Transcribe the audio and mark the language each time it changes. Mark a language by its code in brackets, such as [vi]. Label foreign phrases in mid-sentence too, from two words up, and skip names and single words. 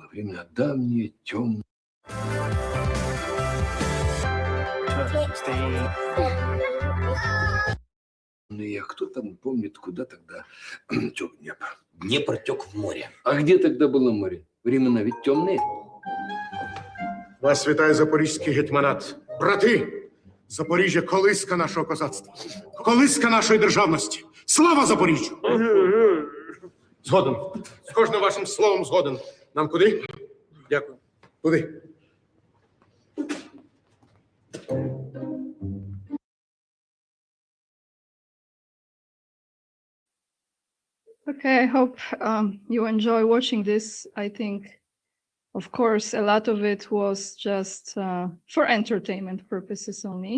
[ru] Времена давние, темные. А кто там помнит, куда тогда тек Днепр? Днепр тек в море. А где тогда было море? Времена ведь темные. [uk] Вас вітає Запорізький гетьманат. Брати, Запоріжжя – колиска нашого козацтва, колиска нашої державності. Слава Запоріжжю! Згоден. З кожним вашим словом згоден. Нам куди? Дякую. Куди? [en] Okay, I hope you enjoy watching this. I think, of course, a lot of it was just for entertainment purposes only.